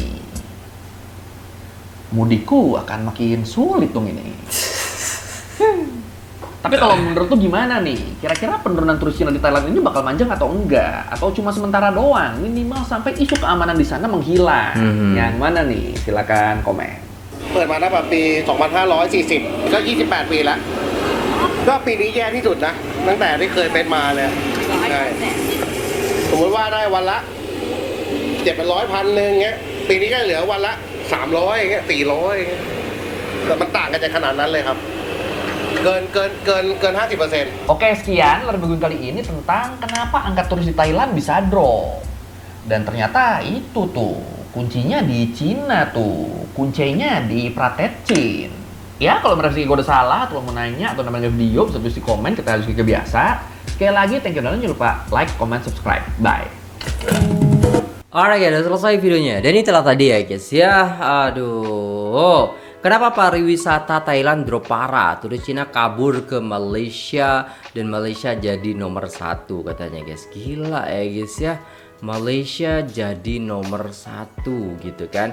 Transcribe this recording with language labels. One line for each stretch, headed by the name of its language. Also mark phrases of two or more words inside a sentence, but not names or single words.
Indonesian: Mudikku akan makin sulit dong ini. Tapi kalau menurut lu gimana nih? Kira-kira penurunan turis Cina di Thailand ini bakal manjang atau enggak? Atau cuma sementara doang? Minimal sampai isu keamanan di sana menghilang. Yang mana nih? Silakan komen.
Thai: เปิดมาตั้งแต่ปี 2540 ก็ 28 ปีแล้ว ก็ปีนี้แย่ที่สุดนะ ตั้งแต่ที่เคยเป็นมาเลยใช่สมมติว่าได้วันละ 700 1,000 นึงเงี้ย ปีนี้ก็เหลือวันละ 300อย่างเงี้ย 400อย่างเงี้ยแต่มันต่างกันจากขนาดนั้นเลยครับ เกิน 50%
Indonesian: Oke, sekian Lerbagun kali ini tentang kenapa angka turis di Thailand bisa drop. Dan ternyata itu tuh, kuncinya di Cina tuh. Kuncinya di Pratetchin. Ya, kalau merasa gue udah salah, atau mau nanya, atau namanya video, bisa tulis di komen, kita harus kayak biasa. Sekali lagi,
English: thank you,
Indonesian: dan jangan lupa
English: like, comment, subscribe.
Indonesian: Bye.
English: Alright guys,
Indonesian: udah selesai videonya. Dan itulah tadi ya guys ya. Aduh, kenapa pariwisata Thailand drop parah? Turis Cina kabur ke Malaysia dan Malaysia jadi nomor 1 katanya guys. Gila ya guys ya. Malaysia jadi nomor 1 gitu kan.